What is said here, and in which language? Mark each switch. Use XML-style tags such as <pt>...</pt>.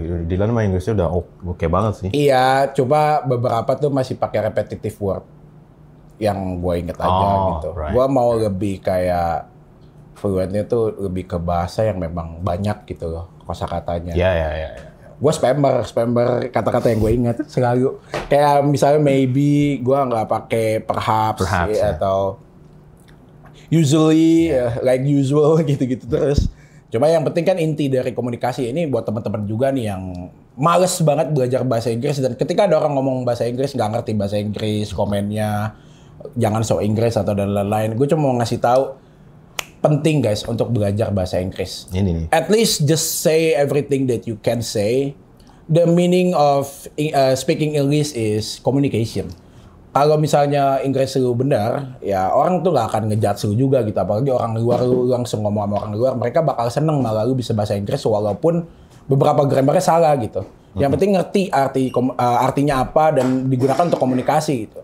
<id>Dilan mah Inggrisnya udah oke banget sih. Iya, coba beberapa tuh masih pakai repetitive word yang gua inget aja gitu.</id> <en>Right.</en> <id>Gua mau lebih kayak fluentnya tuh lebih ke bahasa yang memang banyak gitu loh kosakatanya. Iya. Gue spammer kata-kata yang gue ingat selalu. Kayak misalnya maybe gue nggak pakai perhaps ya, atau usually like usual gitu-gitu terus. Cuma yang penting kan inti dari komunikasi ini buat teman-teman juga nih yang males banget belajar bahasa Inggris dan ketika ada orang ngomong bahasa Inggris nggak ngerti bahasa Inggris komennya jangan so Inggris atau dan lain-lain. Gue cuma mau ngasih tahu penting guys untuk belajar bahasa Inggris. Ini.</id> <en>At least just say everything that you can say. The meaning of speaking English is communication.</en> <id>Kalau misalnya Inggris lu benar, ya orang tuh gak akan ngejudge lu juga gitu. Apalagi orang luar lu langsung ngomong sama orang luar, mereka bakal seneng malah lu bisa bahasa Inggris walaupun beberapa grammarnya salah gitu. Yang penting ngerti artinya apa dan digunakan untuk komunikasi gitu.</id>